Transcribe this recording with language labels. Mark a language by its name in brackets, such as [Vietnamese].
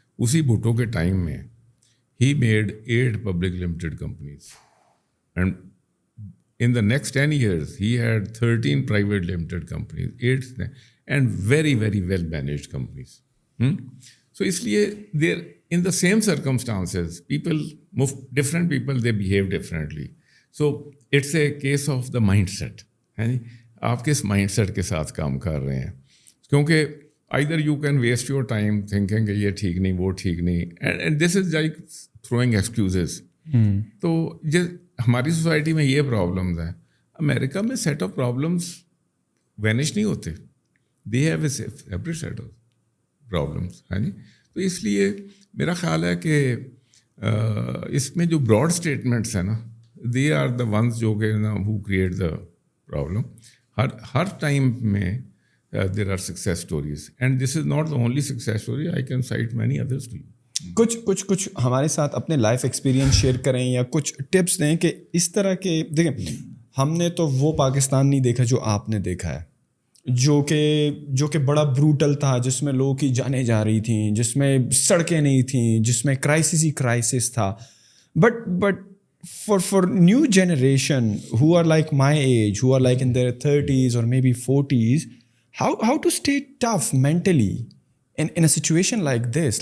[Urdu] اسی بھٹو کے ٹائم میں [English] he made 8 public limited companies, and in the next 10 years he had 13 private limited companies, 8 and very very well managed companies. So اس لیے they're in the same circumstances, people move, different people they behave differently. So it's a case of the mindset, ہے جی. [Urdu] آپ کس mind set کے ساتھ کام کر رہے ہیں, کیونکہ [English] either you can waste your time thinking [Urdu] کہ یہ ٹھیک نہیں, وہ ٹھیک نہیں, [English] And this is like throwing excuses. [Urdu] تو ہماری سوسائٹی میں یہ پرابلمز ہیں. امریکہ میں سیٹ آف پرابلمس وینش نہیں ہوتے, [English] they have a separate set of problems, [Urdu] ہے جی. تو اس لیے میرا خیال ہے کہ اس میں جو براڈ اسٹیٹمنٹس ہیں نا, [English] they are the ones [Urdu] جو کہ نا [English] who create the problem. [Urdu] Hare time میں [English] there are success stories, and this is not the only success story. I can cite many others to you. [Urdu] کچھ ہمارے ساتھ اپنے لائف ایکسپیرینس شیئر کریں, یا کچھ ٹپس دیں کہ اس طرح کے, دیکھیں ہم نے تو وہ پاکستان نہیں دیکھا جو آپ نے دیکھا ہے, جو کہ بڑا بروٹل تھا, جس میں لوگوں کی جانیں جا رہی تھیں, جس میں سڑکیں نہیں تھیں, جس میں کرائسس ہی کرائسس تھا. [English] But for new generation who are like my age, who are like in their 30s or maybe 40s, how to stay tough mentally in a situation like this?